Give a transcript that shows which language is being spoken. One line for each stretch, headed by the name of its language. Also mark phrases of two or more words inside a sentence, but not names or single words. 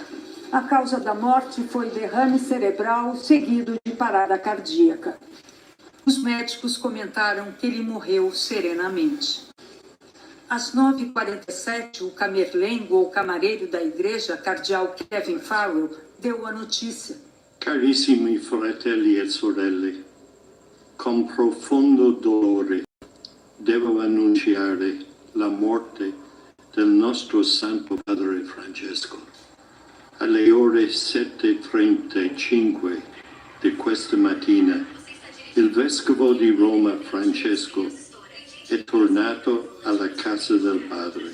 Portuguese: A causa da morte foi derrame cerebral seguido de parada cardíaca. Os médicos comentaram que ele morreu serenamente. Às 9h47, o camerlengo ou camareiro da igreja, cardeal Kevin Farrell, deu a notícia.
Italian: Carissimi fratelli e sorelle, con profondo dolore devo annunciare la morte del nostro Santo Padre Francesco. Alle ore 7:35 di questa mattina, il Vescovo di Roma Francesco è tornato alla casa del Padre.